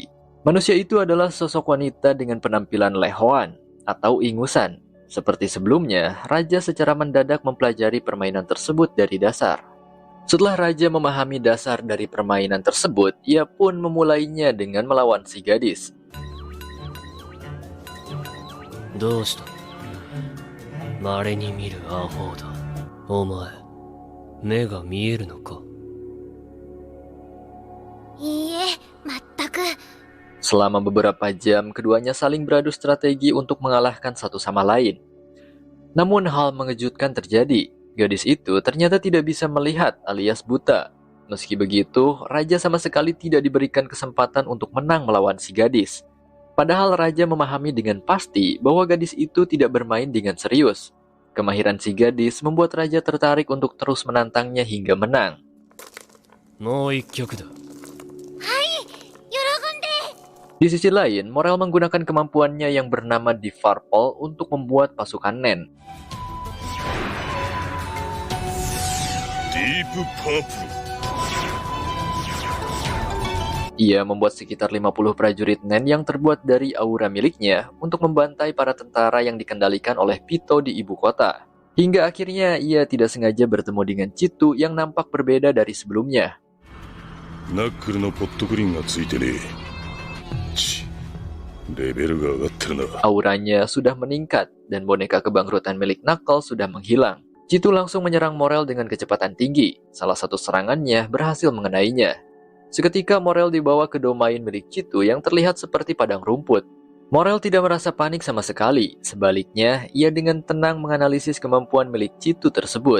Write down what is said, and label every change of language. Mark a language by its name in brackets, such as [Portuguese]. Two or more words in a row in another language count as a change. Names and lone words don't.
[Indonesian] Manusia itu adalah sosok wanita dengan penampilan lehoan atau ingusan. Seperti sebelumnya, Raja secara mendadak mempelajari permainan tersebut dari dasar. Setelah raja memahami dasar dari permainan tersebut, ia pun memulainya dengan melawan si gadis. [Japanese] どうした稀に見るアホだ。お前、目が見えるのか？いいえ、全く。 [Indonesian] Selama beberapa jam, keduanya saling beradu strategi untuk mengalahkan satu sama lain. Namun hal mengejutkan terjadi. Gadis itu ternyata tidak bisa melihat alias buta. Meski begitu, raja sama sekali tidak diberikan kesempatan untuk menang melawan si gadis. Padahal raja memahami dengan pasti bahwa gadis itu tidak bermain dengan serius. Kemahiran si gadis membuat raja tertarik untuk terus menantangnya hingga menang. [Japanese] もう一曲だ。 [Indonesian] Di sisi lain, Morel menggunakan kemampuannya yang bernama Deep Purple untuk membuat pasukan Nen. Deep Purple. Ia membuat sekitar 50 prajurit Nen yang terbuat dari aura miliknya untuk membantai para tentara yang dikendalikan oleh Pito di ibu kota. Hingga akhirnya ia tidak sengaja bertemu dengan Chitu yang nampak berbeda dari sebelumnya. [Japanese] ナックルのポットグリーンがついてねえ。レベルが上がってるな。 [Indonesian] Auranya sudah meningkat dan boneka kebangkrutan milik Knuckle sudah menghilang. Chitu langsung menyerang Morel dengan kecepatan tinggi. Salah satu serangannya berhasil mengenainya. Seketika Morel dibawa ke domain milik Chitu yang terlihat seperti padang rumput. Morel tidak merasa panik sama sekali. Sebaliknya, ia dengan tenang menganalisis kemampuan milik Chitu tersebut.